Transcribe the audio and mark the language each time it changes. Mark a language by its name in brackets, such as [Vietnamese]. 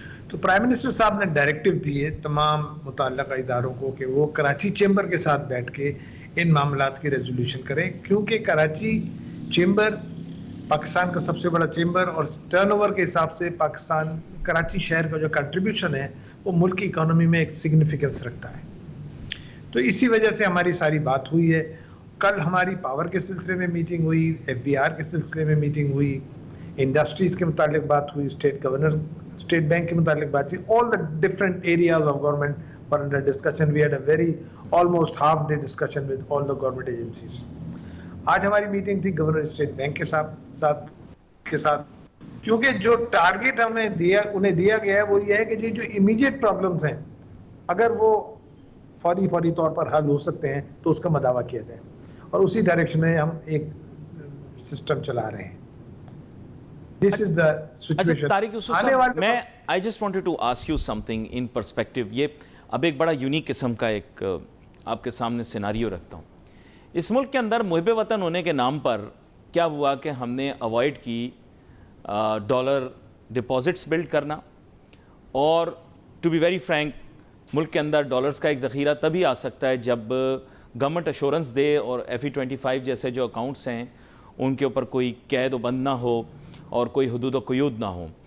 [Urdu] تو prime minister صاحب نے ڈائریکٹیو دیے تمام متعلقہ اداروں کو کہ وہ کراچی چیمبر کے ساتھ بیٹھ کے ان معاملات کی ریزولوشن کریں، کیونکہ کراچی چیمبر پاکستان کا سب سے بڑا چیمبر اور ٹرن اوور کے حساب سے پاکستان کراچی شہر کا جو کنٹریبیوشن ہے وہ ملک کی اکانومی میں ایک سگنیفیکنس رکھتا ہے. تو اسی وجہ سے ہماری ساری بات ہوئی ہے. کل ہماری پاور کے سلسلے میں میٹنگ ہوئی، ایف بی آر کے سلسلے میں میٹنگ ہوئی، انڈسٹریز کے متعلق بات ہوئی، اسٹیٹ بینک کے متعلق بات ہوئی. [English] all the different areas of government were under discussion. We had a very almost half day discussion with all the government agencies. [Urdu] آج ہماری میٹنگ تھی گورنر اسٹیٹ بینک کے ساتھ کیونکہ جو ٹارگیٹ ہمیں انہیں دیا گیا ہے وہ یہ ہے کہ جو امیڈیٹ پرابلمز ہیں اگر وہ فوری طور پر حل ہو سکتے ہیں تو اس کا مداوع کیا جائے، اور اسی ڈائریکشن میں ہم ایک سسٹم چلا رہے ہیں. [English] This is the situation. Tariq Yusuf sahab, میں I just wanted to ask you something in perspective. [Urdu] یہ اب ایک بڑا یونیک قسم کا ایک آپ کے سامنے سیناریو رکھتا ہوں. اس ملک کے اندر محب وطن ہونے کے نام پر کیا ہوا کہ ہم نے اوائڈ کی ڈالر ڈپازٹس بلڈ کرنا، اور [English] to be very frank [Urdu] ملک کے اندر ڈالرز کا ایک ذخیرہ تبھی آ سکتا ہے جب گورنمنٹ ایشورنس دے اور FE25 جیسے جو اکاؤنٹس ہیں ان کے اوپر کوئی قید و بند نہ ہو اور کوئی حدود و قیود نہ ہو.